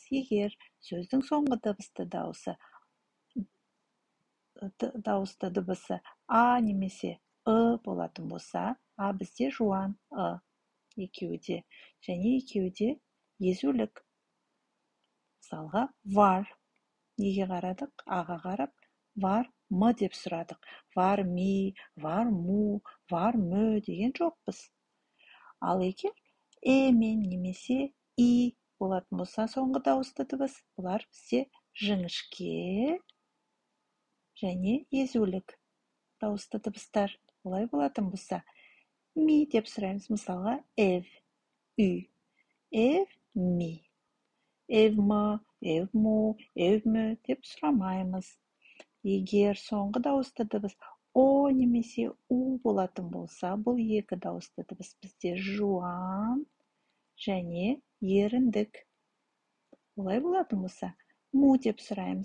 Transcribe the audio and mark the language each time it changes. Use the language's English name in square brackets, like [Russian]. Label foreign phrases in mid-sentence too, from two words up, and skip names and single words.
[Kazakh] Егер сөздің соңғы дауысты дыбысы а немесе болатын болса, а бізде жуан екеуі де, және екеуі де езулік. Мысалға, var. Неге қарадық? Аға қарап, [Turkish] var mı [Kazakh] деп сұрадық. [Turkish] Var mi, var mu, var mü [Kazakh] деген жоқпыз. Ал егер мен немесе и болатын болса, соңғы дауысты дыбыс, бұлар бізде жіңішке және езулік дауысты дыбыстар. Олай болатын болса, ми деп сұраймыз. Мысалға, ev, үй. [Turkish] Ev, mi. Ev mi, ev mu, ev mü [Kazakh] деп сұрамаймыз. Егер соңғы дауысты дыбыс о немесе у болатын болса, бұл екі дауысты дыбыс бізде жуан және еріндік. Олай болатын болса, му деп сұраймыз.